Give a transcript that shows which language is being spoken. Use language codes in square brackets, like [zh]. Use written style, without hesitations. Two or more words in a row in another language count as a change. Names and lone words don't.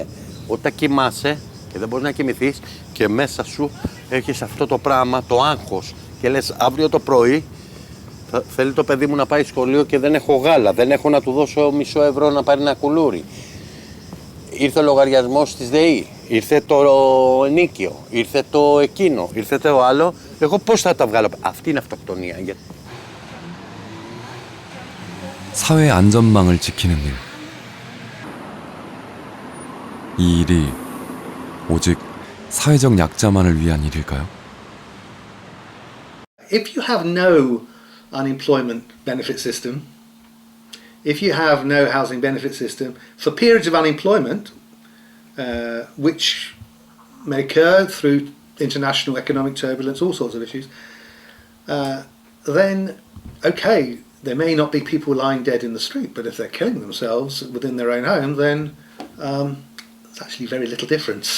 [el] Όταν κοιμάσαι και δεν μπορείς να κοιμηθείς και μέσα σου έχεις αυτό το πράγμα, το άγχος και λες αύριο το πρωί θέλει το παιδί μου να πάει σχολείο και δεν έχω γάλα, δεν έχω να του δώσω μισό ευρώ να πάρει ένα κουλούρι. Ήρθε ο λογαριασμός της ΔΕΗ, ήρθε το ενίκιο, ήρθε το εκείνο, ήρθε το άλλο. Εγώ πώς θα τα βγάλω? Αυτή είναι αυτοκτονία. [ko] 사회 안전망을 지키는 일. 이 일이 오직 사회적 약자만을 위한 일일까요? [en] If you have no unemployment benefit system, if you have no housing benefit system for periods of unemployment, which may occur through international economic turbulence, all sorts of issues, then okay, there may not be people lying dead in the street, but if they're killing themselves within their own home, then there's actually very little difference.